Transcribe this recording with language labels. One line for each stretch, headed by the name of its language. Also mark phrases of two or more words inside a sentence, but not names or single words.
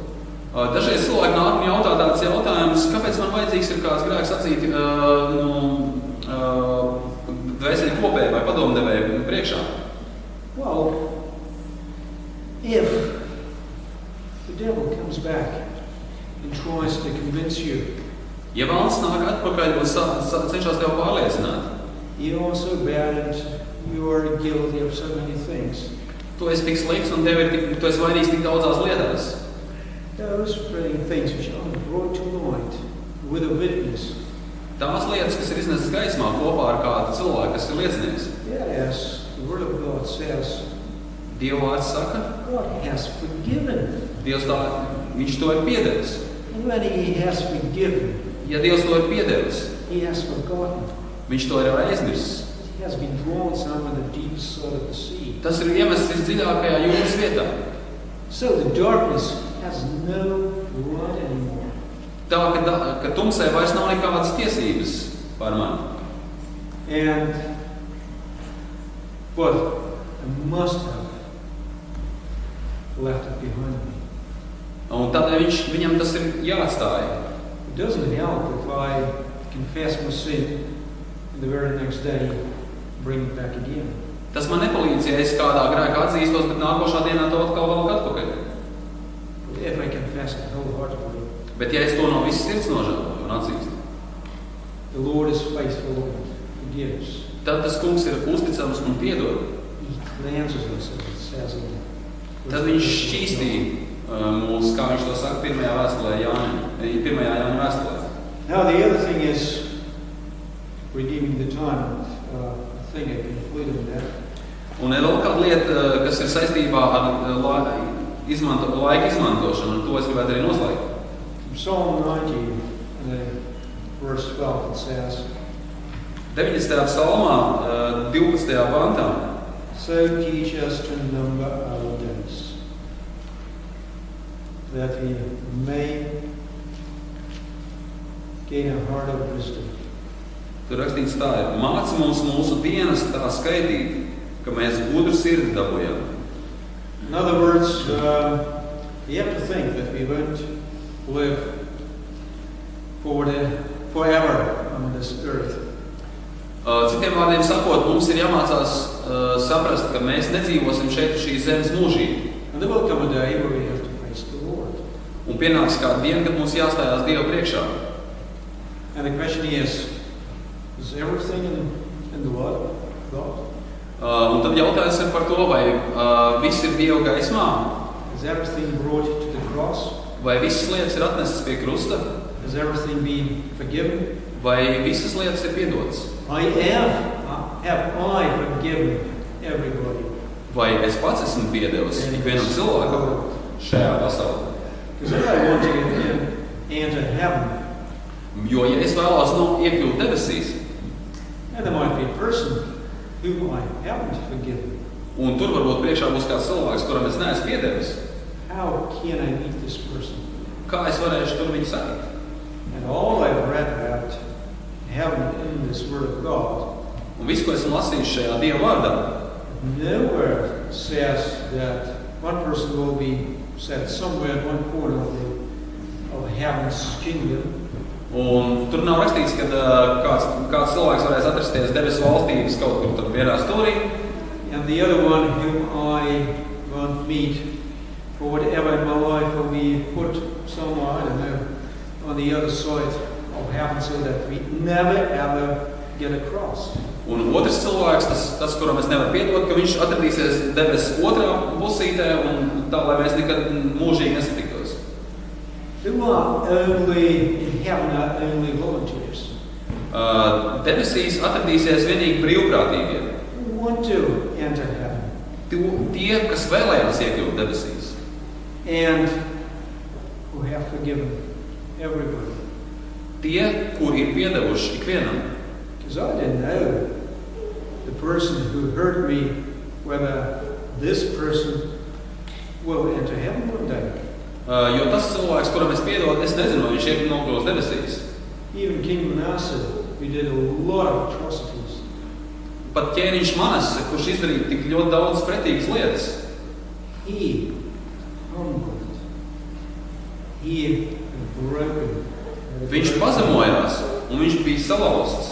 Latvian: Dažreiz cilvēki nāk un jautā tāds jautājums, kāpēc man vajadzīgs ir kāds grēks atzīt dvēseli kopēji vai padomdevēji priekšā?
English: Well, if the devil comes back and tries to convince you,
Latvian: ja valsts nāk atpakaļ un cenšas tev pārliecināt,
English: you are so bad and you are guilty of so many things.
Latvian: Tu esi tik slikts un tu esi vainīgs tik daudzās lietās.
English: Those things which are brought to light with a witness.
Latvian: Tās lietas, kas ir iznestas gaismā kopā ar kādu cilvēku, kas ir liecinieks.
English: Yes, the Word of God says,
Latvian: Dieva vārds saka,
English: God has forgiven.
Latvian: Dievs viņš to ir piedevis.
English: And when He has forgiven,
Latvian: ja Dievs to ir piedevis,
English: He has forgotten.
Latvian: Viņš to ir aizmirsis.
English: It has been drawn somewhere in the deepest side of the sea.
Latvian: Tas ir iemests visdziļākajā jūras vietā.
English: So the darkness has no right anymore.
Latvian: Tā, ka tumsē vairs nav nekādas tiesības par mani.
English: But I must have left it behind me.
Latvian: Un tādēļ viņam tas ir jāatstāja.
English: It doesn't help if I confess my sin and the very next day bring it back again.
Latvian: Tas man nepalīdz, ja es kādā grēkā atzīstos, bet nākošā dienā to atkal valku atpakaļ.
English: But if I confess it wholeheartedly,
Latvian: Bet ja es to no visas sirds nožēloju un atzīstu,
English: the Lord is faithful and forgives.
Latvian: tad tas kungs ir uzticams un piedod.
English: He cleanses us, as it says in
Latvian: Tad viņš šķīstī mūs, kā viņš to saka, pirmajā Jāņa vēstulē.
English: Now the other thing is redeeming the time. I think I concluded that.
Latvian: Un ir vēl kāda lieta, kas ir saistībā ar laika izmantošanu, un to es gribētu arī noslēgt.
English: Psalm 90, verse 12, it says,
Latvian: 90. psalmā, 12. pantā.
English: So teach us to number our days, that we may gain a heart of wisdom.
Latvian: Tur rakstīts tā ir: māci mums mūsu dienas tā skaitīt, ka mēs gudru sirdi dabūjam.
English: In other words, we have to think that we won't live forever on this earth.
Latvian: Citiem vārdiem sakot, mums ir jāmācās saprast, ka mēs nedzīvosim šeit šīs zemes mūžīgi.
English: And there will come a day where we have to face the Lord.
Latvian: Un pienāks kāda diena, kad mums jāstājās Dieva priekšā.
English: And the question is everything in the Word of God?
Latvian: Un tad jautājums ir par to, vai viss ir Dieva gaismā,
English: Is everything brought to the cross?
Latvian: vai visas lietas ir atnestas pie krusta,
English: Has everything been forgiven?
Latvian: vai visas lietas ir piedotas.
English: Have I forgiven everybody?
Latvian: Vai es pats esmu piedevis ikvienam cilvēkam šajā pasaulē?
English: Because if I want to enter heaven,
Latvian: Jo, ja es vēlos iekļūt debesīs,
English: and there might be a person whom I haven't forgiven,
Latvian: un tur varbūt priekšā būs kāds cilvēks, kuram es neesmu piedevis,
English: how can I meet this person?
Latvian: kā es varēšu tur viņu satikt?
English: And all I've read about heaven in this Word of God,
Latvian: Un viss, ko esmu lasījis šajā Dieva vārdā,
English: nowhere says that one person will be set somewhere in one corner of heaven's kingdom,
Latvian: un tur nav rakstīts, ka kāds cilvēks varēs atrasties debesu valstības kaut kur tur vienā stūrī,
English: and the other one whom I won't meet for whatever in my life will be put somewhere, I don't know, on the other side of heaven so that we never ever get across.
Latvian: Un otrs cilvēks, tas kuram es nevaru piedot, ka viņš atradīsies debesu otrā pusītē, un tā, lai mēs nekad mūžīgi nesatiktos.
English: Who are only in heaven are only volunteers.
Latvian: Debesīs atradīsies vienīgi brīvprātīgie.
English: Who want to enter heaven.
Latvian: Tie, kas vēlējās iekļūt debesīs.
English: And who have forgiven everybody.
Latvian: Tie, kur ir piedevuši ikvienam.
English: Because I didn't know the person who hurt me, whether this person will enter heaven one day.
Latvian: Jo tas cilvēks, kuram es piedodu, es nezinu, vai viņš nokļūs debesīs.
English: Even King Manasseh, we did a lot of atrocities.
Latvian: Pat ķēniņš Manase, kurš izdarīja tik ļoti daudz pretīgas lietas,
English: He humbled. He broken.
Latvian: viņš pazemojās un viņš bija salauzts,